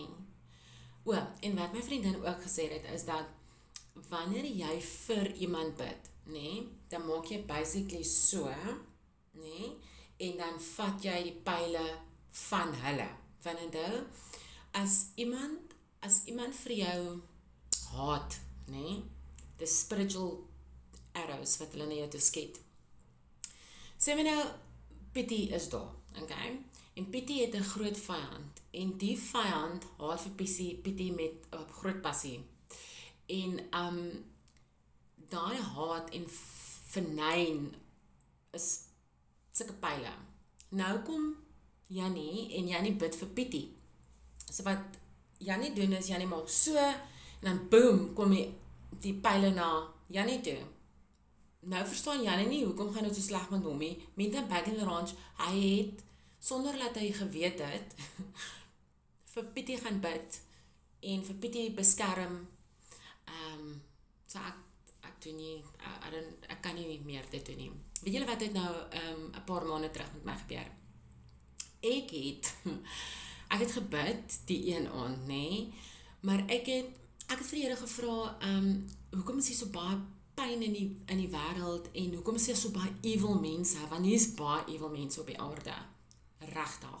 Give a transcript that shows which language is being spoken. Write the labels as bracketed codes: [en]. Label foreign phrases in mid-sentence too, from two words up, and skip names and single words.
[af] En wat my vriendin ook gesê het, is dat wanneer jy vir iemand bid, nee, dan maak jy basically so, nee, en dan vat jy die pile van hulle. Want onthou, as iemand vir jou haat, nee, [en] the spiritual arrows [af] wat hulle na jou toe skiet. Sê my nou, Pietie is daar, okay? En Pietie het 'n groot vyand, en die vyand haat vir Pietie met groot passie. En daai haat en vernyn is sulke pile. Nou kom Jannie, en Jannie bid vir Pietie. So wat Jannie doen is, Jannie maak so, en dan boom, kom die pile na Jannie toe. Nou verstaan Jannie nie, hoekom gaan dit so sleg met hom nie. [en] Menta back in the ranch, [af] hy het, sonder dat hy geweet het, vir Pietie gaan bid, en vir Pietie beskerm, so ek doen nie, ek kan nie meer dit doen nie. Weet julle wat het nou 'n paar maande terug met my gebeur? Ek het gebid die een aand, nee, maar ek het vir die Here gevra, hoekom is hier so baie pyn in die wêreld, en hoekom is hier so baie evil mense, want hier is baie evil mense op die aarde, regtig.